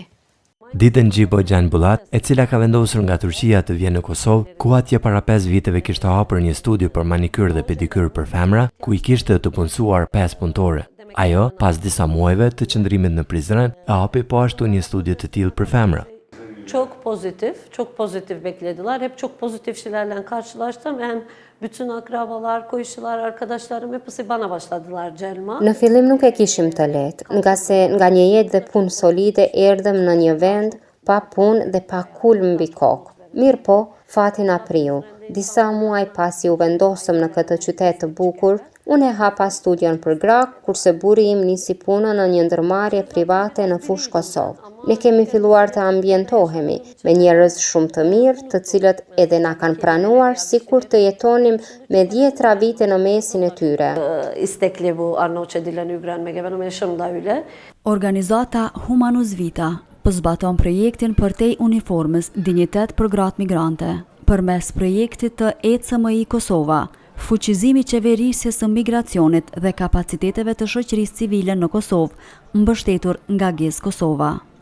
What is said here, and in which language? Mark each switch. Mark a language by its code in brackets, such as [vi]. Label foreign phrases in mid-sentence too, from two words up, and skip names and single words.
[sq] Ditën Gjibo Gjan Bullat, e cila ka vendosur nga Turqia të vjen në Kosovë, ku atje para 5 viteve kishte hapur një studio për manikyr dhe pedikyr për femra, ku i kishte të punësuar 5 punëtore. Ajo, pas disa muajve të qëndrimit në Prizren, e hapi po ashtu një studio të tillë për femra. [tr] Çok pozitif beklediler. Hep çok pozitif şeylerle karşılaştım. Hem bütün akrabalar, komşular, arkadaşlarım hepsi bana başladılar Celma. [sq] Në fillim nuk e kishim të lehtë, nga një jetë dhe punë solide erdhëm në një vend pa punë dhe pa kulm mbi kokë. Mirë po, fati na priu. Disa muaj pasi u vendosëm në këtë qytet të bukur, Unë e hapa studion për Grak, kurse burri im nisi punën në një ndërmarrje private në fushë Kosovë. Ne kemi filluar të ambientohemi me njerëz shumë të mirë, të cilët edhe na kanë pranuar sikur të jetonim me 10 vite në mesin e tyre. [tr] İstekli bu Arnavutça'dan öğrenmek benim yaşımda öyle. [sq] Organizata Humanus Vita zbaton projektin për tej uniformës Dinjitet për gratë migrante. Përmes projektit të ECMI Kosova, fuqizimi i qeverisjes së migracionit dhe kapaciteteve të shoqërisë civile në Kosovë, mbështetur nga GES Kosova.